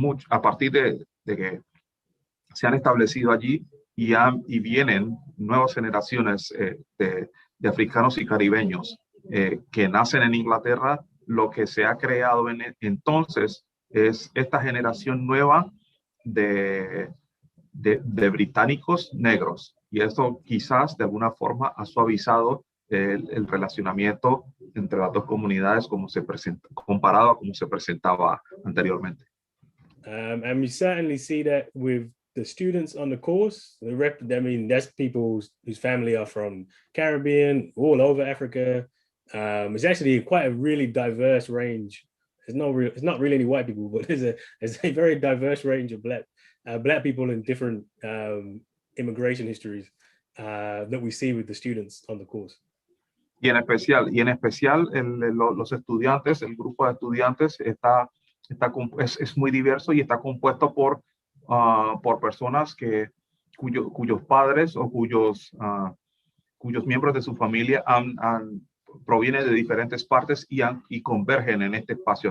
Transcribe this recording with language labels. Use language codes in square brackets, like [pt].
[es] a partir de que se han establecido allí y vienen nuevas generaciones de africanos y caribeños que nacen en Inglaterra, lo que se ha creado entonces es esta generación nueva de británicos negros. Y esto quizás de alguna forma ha suavizado el relacionamiento entre las dos comunidades comparado a como se presentaba anteriormente. [en] And we certainly see that with the students on the course. I mean, that's people whose family are from Caribbean, all over Africa. It's actually quite a really diverse range. It's not really any white people, but there's a very diverse range of black people in different immigration histories that we see with the students on the course. [es] Y en especial los estudiantes, el grupo de estudiantes es muy diverso y está compuesto por personas cuyos padres o cuyos miembros de su familia provienen de diferentes partes y convergen en este espacio.